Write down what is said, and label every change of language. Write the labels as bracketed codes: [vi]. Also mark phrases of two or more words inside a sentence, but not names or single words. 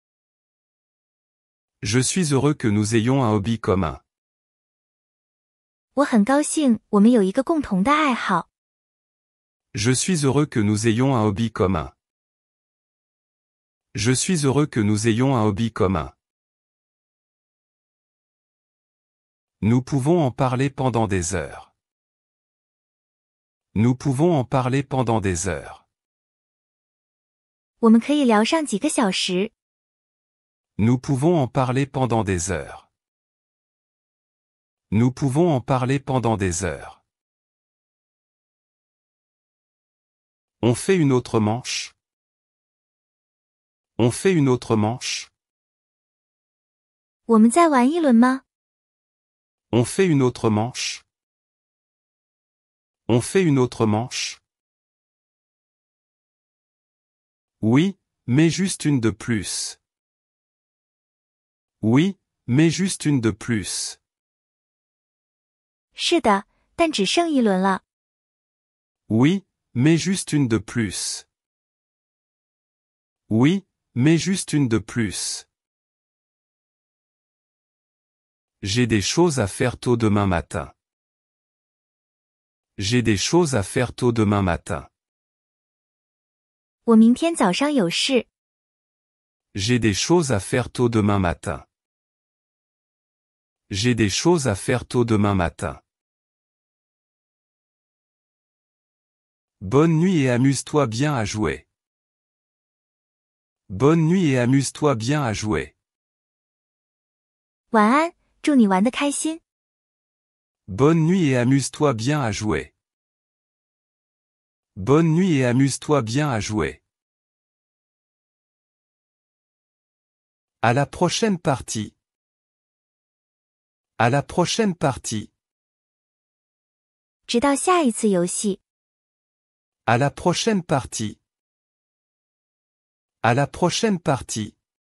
[fr] Je suis heureux que nous ayons un hobby commun. [zh] 我很高兴我们有一个共同的爱好。 [fr] Je suis heureux que nous ayons un hobby commun. Je suis heureux que nous ayons un hobby commun. Nous pouvons en parler pendant des heures. Nous pouvons en parler pendant des heures. [zh] 我们可以聊上几个小时。 [fr] Nous pouvons en parler pendant des heures. Nous pouvons en parler pendant des heures. On fait une autre manche. On fait une autre manche. [zh] 我们再玩一轮吗？ [fr] On fait une autre manche. On fait une autre manche. Oui, mais juste une de plus. Oui, mais juste une de plus. [zh] 是的，但只剩一轮了。 [fr] Oui, mais juste une de plus. Oui, mais juste une de plus. J'ai des choses à faire tôt demain matin. J'ai des choses à faire tôt demain matin. [zh] 我明天早上有事。 [fr] J'ai des choses à faire tôt demain matin. J'ai des choses à faire tôt demain matin. Bonne nuit et amuse-toi bien à jouer. Bonne nuit et amuse-toi bien à jouer. [zh] 晚安，祝你玩得开心。 [fr] Bonne nuit et amuse-toi bien à jouer. Bonne nuit et amuse-toi bien à jouer. À la prochaine partie. À la prochaine partie. [zh] 直到下一次游戏。 [fr] À la prochaine partie. À la prochaine partie.